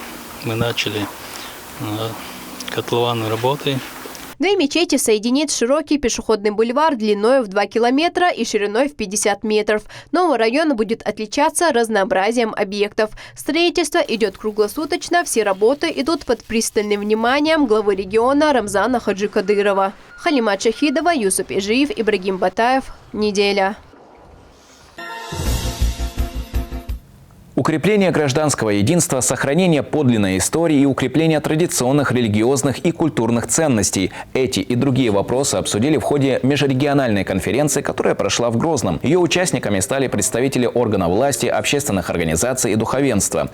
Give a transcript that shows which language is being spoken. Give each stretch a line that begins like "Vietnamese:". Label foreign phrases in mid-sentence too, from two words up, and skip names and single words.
Russian: Мы начали котлованные работы. Две мечети соединит широкий пешеходный бульвар длиной в 2 километра и шириной в 50 метров. Новый район будет отличаться разнообразием объектов. Строительство идет круглосуточно, все работы идут под пристальным вниманием главы региона Рамзана Хаджи Кадырова. Халимат Шахидова, Юсуп Ижиев, Ибрагим Батаев. Неделя. Укрепление гражданского единства, сохранение подлинной истории и укрепление традиционных религиозных и культурных ценностей. Эти и другие вопросы обсудили в ходе межрегиональной конференции, которая прошла в Грозном. Ее участниками стали представители органов власти, общественных организаций и духовенства.